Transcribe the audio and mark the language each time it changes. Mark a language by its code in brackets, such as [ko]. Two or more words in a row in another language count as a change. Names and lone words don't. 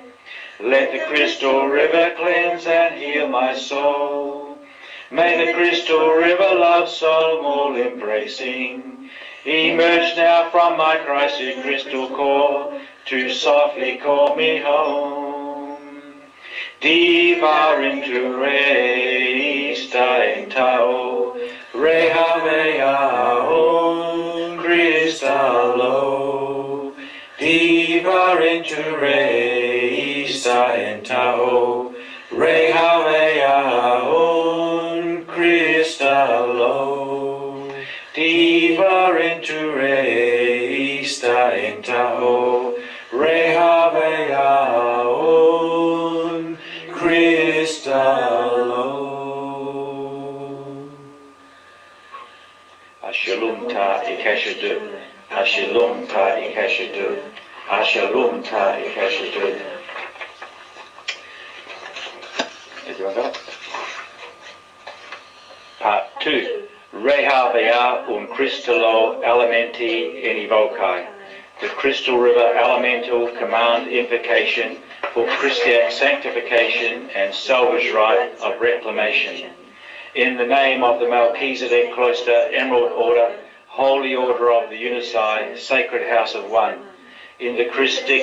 [en] Let the crystal river cleanse and heal my soul. May the crystal river love soul all embracing emerge now from my Christed crystal core to softly call me home. Diva into re sta en tao re havea on crystallo. Diva into re sta en tao re havea on crystallo. Diva into re sta en tao re havea on crystallo. Ashalom ta ikashadu. Ashalom ta ikashadu. Ashalom ta ikashadu. Everyone got it? Part 2. Rehavea crystallo elementi invocae. The crystal river elemental command invocation for Christian sanctification and salvage rite of reclamation. In the name of the Melchizedek Cloister Emerald Order, Holy Order of the Unici, Sacred House of One, in the Christic